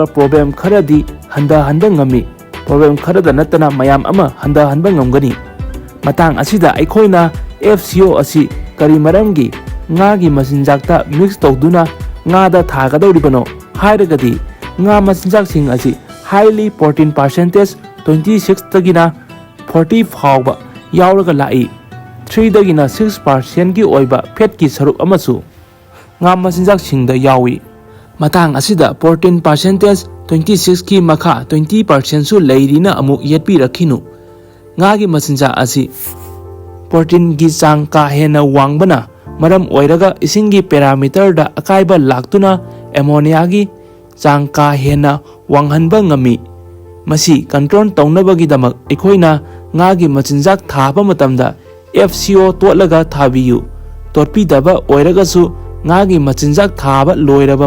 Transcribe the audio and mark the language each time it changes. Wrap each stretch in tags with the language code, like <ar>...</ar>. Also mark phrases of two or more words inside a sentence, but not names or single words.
<mni>problem kharadi handa ngami problem kharada natana mayam ama handa ngamgani matang asida aikoina FCO asi kari maramgi ngagi machinjakta mix tawduna ngada thagadoribano hairagadi nga machinjak sing asi</mni> <en>highly protein percentage</en> <mni>26 tagina 40 fawba yauraga lai 3 dagina 6% gi oiba fat ki saruk amasu nga machinjak singda yawi matang asida</mni> <en>protein percentage</en> <mni>26 ki makha 20% su leirina amu yetpi rakhinu nga gi machinjak asi protein gi chang ka hena wangbana maram oiraga isingi parameter da akaiba laktuna ammonia gi chang ka hena wanghanba ngami masi control tawnabagi damak ekoina nga gi machinjak thaba matamda FCO totlaga thabiyu totpi daba oiraga su nga gi machinjak thaba loiraba</mni>